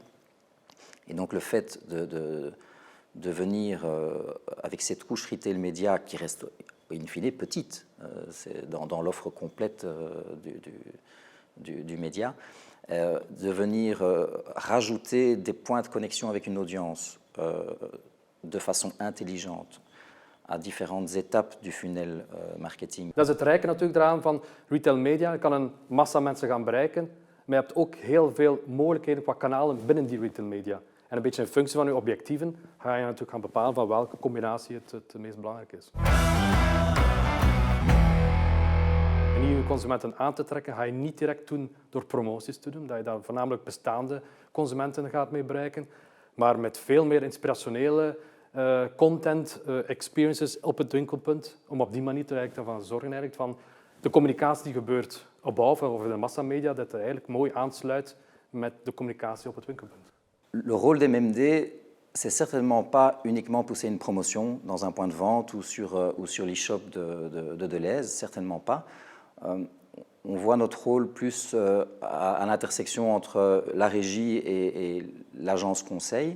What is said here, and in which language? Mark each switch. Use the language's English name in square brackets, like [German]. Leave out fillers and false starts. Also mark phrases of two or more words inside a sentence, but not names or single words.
[French] Et donc le fait de venir avec cette couche [English] retail média [French] qui reste in fine petite dans l'offre complète du média, de venir rajouter des points de connexion avec une audience de façon intelligente à différentes étapes du [English] funnel marketing. [Dutch] Dat is het rijke natuurlijk eraan van [English] retail media. [Dutch] Je kan een massa mensen gaan bereiken, maar je hebt ook heel veel mogelijkheden qua kanalen binnen die [English] retail media. [Dutch] En een beetje in functie van je objectieven ga je natuurlijk gaan bepalen van welke combinatie het meest belangrijk is. En nieuwe consumenten aan te trekken ga je niet direct doen door promoties te doen, dat je daar voornamelijk bestaande consumenten gaat mee bereiken, maar met veel meer inspirationele content, experiences op het winkelpunt, om op die manier ervan te zorgen van de communicatie die gebeurt op bouw over de massamedia, dat het eigenlijk mooi aansluit met de communicatie op het winkelpunt. [French] Le rôle des MMD, c'est certainement pas uniquement pousser une promotion dans un point de vente ou sur l'e-shop de Delhaize, certainement pas. On voit notre rôle plus à l'intersection entre la régie et l'agence conseil.